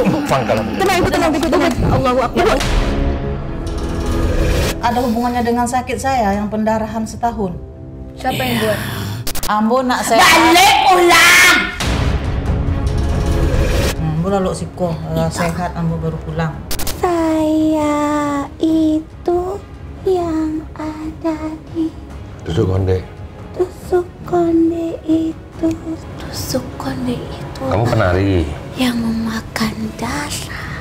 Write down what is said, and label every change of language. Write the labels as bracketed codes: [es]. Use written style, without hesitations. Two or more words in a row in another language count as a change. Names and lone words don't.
[id] Pangkalan. Tenang ibu, tenang ibu, tenang. [ar] الله أكبر. [id] Ada hubungannya dengan sakit saya yang pendarahan setahun. Siapa yang buat? [min] Ambo nak saya. [id] Balik pulang. [min] Ambo lalu siko sehat, ambo baru pulang. [id] Saya itu yang ada di Tusuk konde. tusuk konde itu. Tusuk konde itu Kamu penari. yang memakan darah.